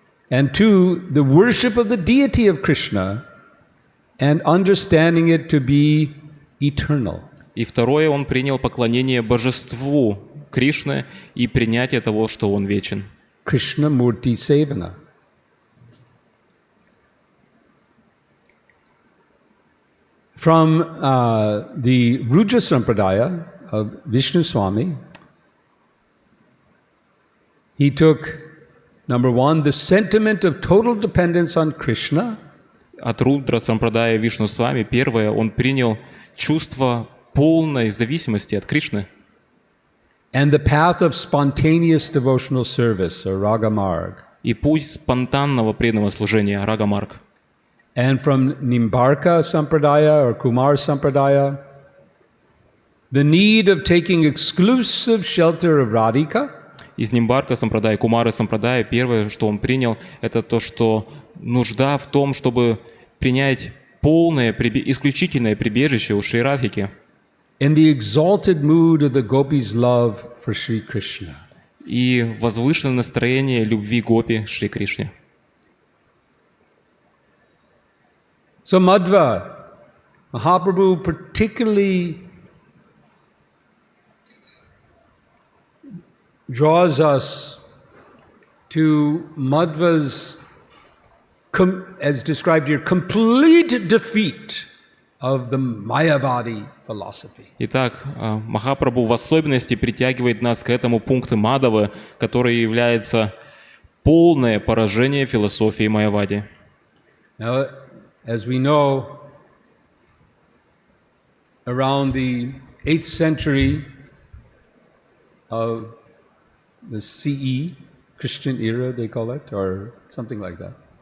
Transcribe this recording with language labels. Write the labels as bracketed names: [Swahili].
[English] And two, the worship of the deity of Krishna and understanding it to be eternal. [Russian] И второе, он принял поклонение божеству Кришны и принятие того, что он вечен. [Sanskrit] Krishna Murti Sevana. [English] From the Rudra Sampradaya of Vishnu Swami, he took, number one, the sentiment of total dependence on Krishna. [Russian] От Рудра Сампрадая Вишну Свами первое, он принял чувство полной зависимости от Кришны. [English] And the path of spontaneous devotional service, or Ragamarg. [Russian] И путь спонтанного преданного служения, Рагамарг. [English] And from Nimbarka Sampradaya or Kumar Sampradaya, the need of taking exclusive shelter of Radhika. [Russian] Из Нимбарка Сампрадая, Кумары Сампрадая, первое, что он принял, это то, что нужда в том, чтобы принять полное, исключительное прибежище у Шри Радхики. [English] In the exalted mood of the gopis' love for Shri Krishna. [Russian] И возвышенное настроение любви гопи Шри Кришне. [English] So Madhva, Mahaprabhu particularly draws us to Madhva's, as described here, complete defeat of the Mayavadi philosophy. [Russian] Итак, Махапрабху в особенности притягивает нас к этому пункту Мадавы, который является полное поражение философии Майявади. [English] Now, as we know, around the 8th century of the CE, Christian era, they call it, or something like that.